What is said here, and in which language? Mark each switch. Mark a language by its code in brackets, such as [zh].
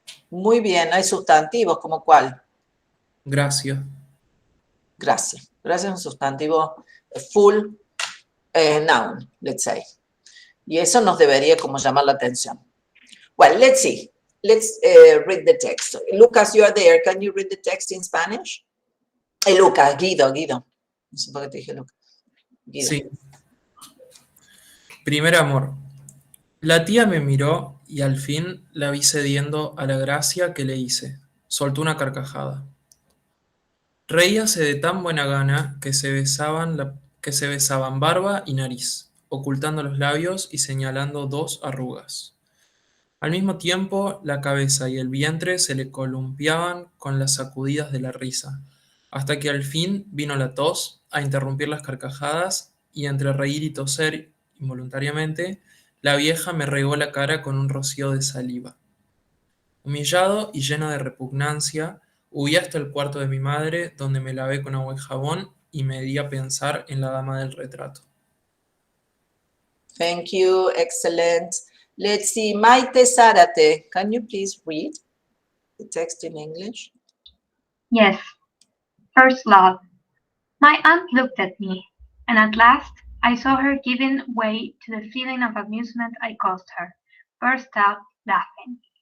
[es] Muy bien, hay sustantivos, ¿como cuál? Gracias. Gracias. Gracias es un sustantivo [en] full noun, let's say. [es] Y eso nos debería como llamar la atención. [en] Well, let's see. Let's read the text. Lucas, you are there. Can you read the text in Spanish? Luca, Guido. [es] No sé por qué te dije Luca. Guido. Sí. Primer amor. La tía me miró y al fin la vi cediendo a la gracia que le hice. Soltó una carcajada. Reíase de tan buena gana que se besaban barba y nariz, ocultando los labios y señalando dos arrugas. Al mismo tiempo, la cabeza y el vientre se le columpiaban con las sacudidas de la risa, hasta que al fin vino la tos a interrumpir las carcajadas y entre reír y toser involuntariamente, la vieja me regó la cara con un rocío de saliva. Humillado y lleno de repugnancia, huí hasta el cuarto de mi madre, donde me lavé con agua y jabón y me di a pensar en la dama del retrato. [en] Thank you, excellent. Let's see, Maite Zárate, can you please read the text in English? Yes. First love. My aunt looked at me, and at last I saw her giving way to the feeling of amusement I caused her, burst out laughing.